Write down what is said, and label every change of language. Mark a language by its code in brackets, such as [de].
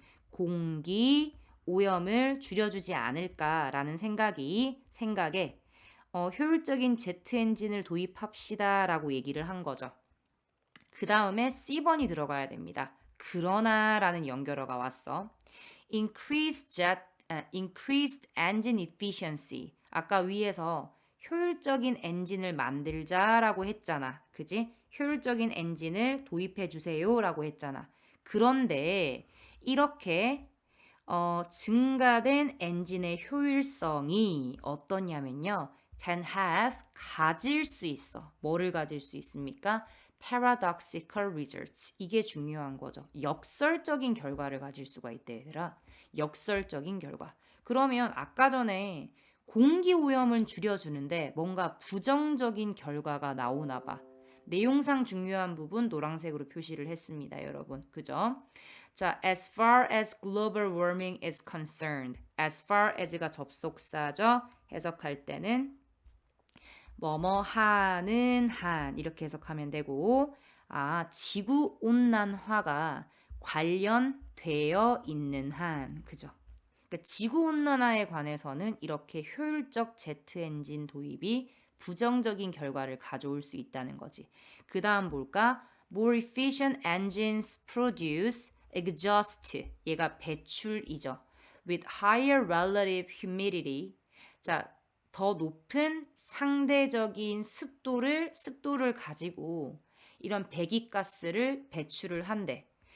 [ko] 공기 오염을 줄여주지 않을까라는 생각에 효율적인 제트 엔진을 도입합시다 라고 얘기를 한 거죠. 그 다음에 C번이 들어가야 됩니다. 그러나 라는 연결어가 왔어. [en] Increase jet increased engine efficiency. [ko] 아까 위에서 효율적인 엔진을 만들자라고 했잖아. 그지? 효율적인 엔진을 도입해 주세요라고 했잖아. 그런데 이렇게 증가된 엔진의 효율성이 어떠냐면요. [en] can have [ko] 가질 수 있어. 뭐를 가질 수 있습니까? [en] paradoxical results. [ko] 이게 중요한 거죠. 역설적인 결과를 가질 수가 있대, 얘들아. 역설적인 결과. 그러면 아까 전에 공기 오염은 줄여주는데 뭔가 부정적인 결과가 나오나 봐. 내용상 중요한 부분 노란색으로 표시를 했습니다, 여러분. 그죠? [en] 자, as far as global warming is concerned. [ko] as far as가 접속사죠. 해석할 때는 뭐뭐 하는 한 이렇게 해석하면 되고 지구 온난화가 관련되어 있는 한 그죠? 그러니까 지구 온난화에 관해서는 이렇게 효율적 제트 엔진 도입이 부정적인 결과를 가져올 수 있다는 거지. 그 다음 볼까? [en] More efficient engines produce exhaust. [ko] 얘가 배출이죠. [en] With higher relative humidity. [ko] 자, 더 높은 상대적인 습도를 가지고 이런 배기가스를 배출을 한대.